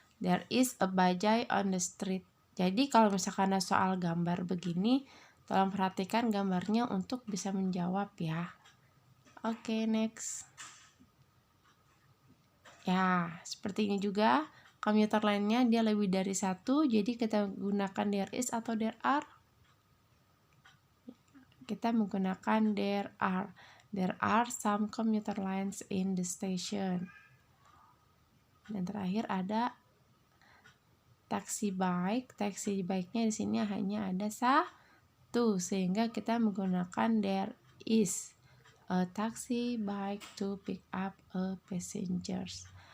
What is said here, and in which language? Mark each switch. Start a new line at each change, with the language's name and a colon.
English: There is a bajai on the street.
Indonesian: Jadi kalau misalkan ada soal gambar begini, tolong perhatikan gambarnya untuk bisa menjawab ya.
English: Oke, next.
Indonesian: Ya, seperti ini juga. Komuter lainnya dia lebih dari 1, jadi kita gunakan there is atau there are? Kita menggunakan there are.
English: There are some commuter lines in the station.
Indonesian: Dan terakhir ada taxi bike. Taxi bike-nya di sini hanya ada 1, sehingga kita menggunakan
English: there is a taxi bike to pick up a passengers.